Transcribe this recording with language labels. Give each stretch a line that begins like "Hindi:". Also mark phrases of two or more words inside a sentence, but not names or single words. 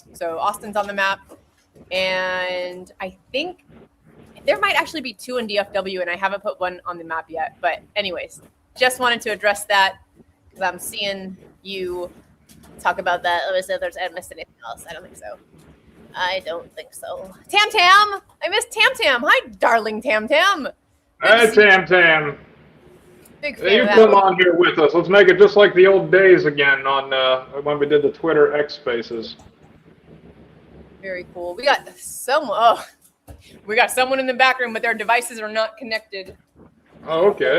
English: So Austin's on the map. And I think there might actually be two in DFW, and I haven't put one on the map yet. But anyways, just wanted to address that because I'm seeing you talk about that. Let me see if I missed anything else. I don't think so. Tam Tam! I missed Tam Tam. Hi, darling Tam Tam. Hey, Tam Tam. Big Hey, you fan come on here with us. Let's make it just like the old days again on when we did the Twitter X Spaces. Very cool. We got someone in the back room, but their devices are not connected. Oh, okay.